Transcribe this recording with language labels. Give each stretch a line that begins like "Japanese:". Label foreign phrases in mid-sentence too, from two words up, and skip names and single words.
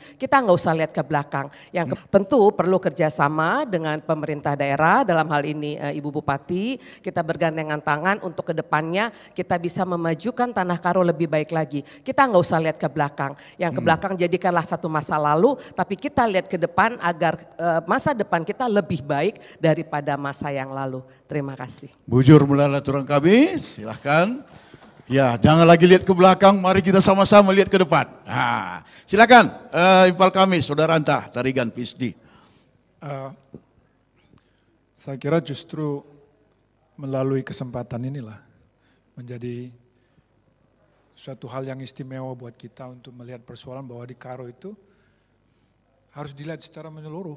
Indonesian: Kita nggak usah lihat ke belakang. Tentu perlu kerjasama dengan pemerintah daerah dalam hal ini Ibu Bupati, kita bergandengan tangan untuk ke depannya kita bisa memajukan tanah Karo lebih baik lagi. Kita nggak usah lihat ke belakang. Yang ke belakang jadikanlah satu masa lalu, tapi kita lihat ke depan agar masa depan kita lebih baik daripada masa yang lalu. Terima kasih.
Batak Karo: Bujur mulala turang kami,
Indonesian: silahkan. Ya, jangan lagi lihat ke belakang, mari kita sama-sama lihat ke depan. Nah, silakan, Impal kami, Saudara Anta, Tarigan PSD. Saya kira justru melalui kesempatan inilah menjadi suatu hal yang istimewa buat kita untuk melihat persoalan bahwa di Karo itu harus dilihat secara menyeluruh.